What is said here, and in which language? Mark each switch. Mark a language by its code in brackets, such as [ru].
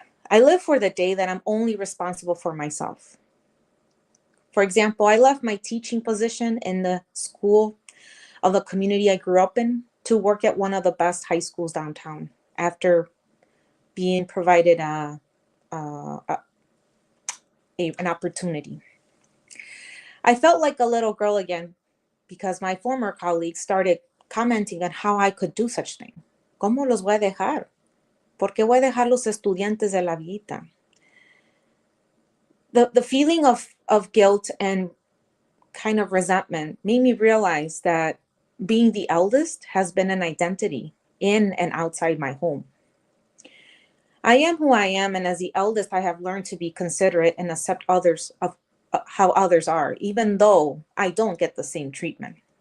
[en] I live for the day that I'm only responsible for myself. For example, I left my teaching position in the school of the community I grew up in to work at one of the best high schools downtown after being provided an opportunity. I felt like a little girl again because my former colleagues started commenting on how I could do such thing. [es] ¿Cómo los voy a dejar? ¿Por qué voy a dejar los estudiantes de la vida? [en] The feeling of guilt and kind of resentment made me realize that being the eldest has been an identity in and outside my home. I am who I am, and as the eldest, I have learned to be considerate and accept others of how others are, even though I don't get the same treatment.